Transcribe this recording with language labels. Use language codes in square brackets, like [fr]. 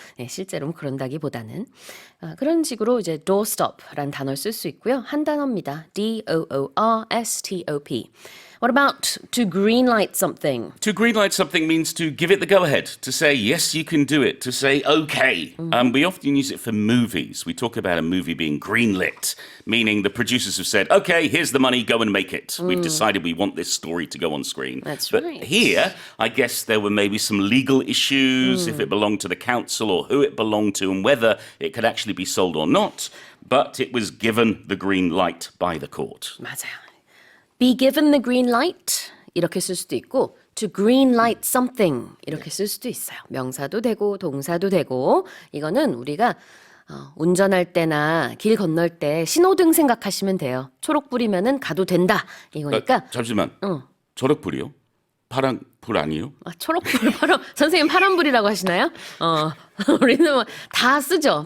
[ko] 네, 실제로는 그런다기보다는 그런 식으로 이제 doorstop라는 단어를 쓸 수 있고요. 한 단어입니다. doorstop. [en] What about to greenlight something? To greenlight something means to give it the go-ahead, to say, yes, you can do it, to say, okay. We often use it for movies. We talk about a movie being greenlit, meaning the producers have said, okay, here's the money, go and make it. We've decided we want this story to go on screen. That's but right. here, I guess there were maybe some legal issues, if it belonged to the council or who it belonged to and whether it could actually be sold or not. But it was given the green light by the court. [ko] 맞아요. [en] Be given the green light [ko] 이렇게 쓸 수도 있고 [en] to green light something [ko] 이렇게 쓸 수도 있어요. 명사도 되고 동사도 되고 이거는 우리가 운전할 때나 길 건널 때 신호등 생각하시면 돼요. 초록불이면은 가도 된다 이거니까. 잠시만. 초록불이요? 파란불 아니에요? 초록불, 선생님 파란불이라고 하시나요? 우리는 뭐 다 쓰죠.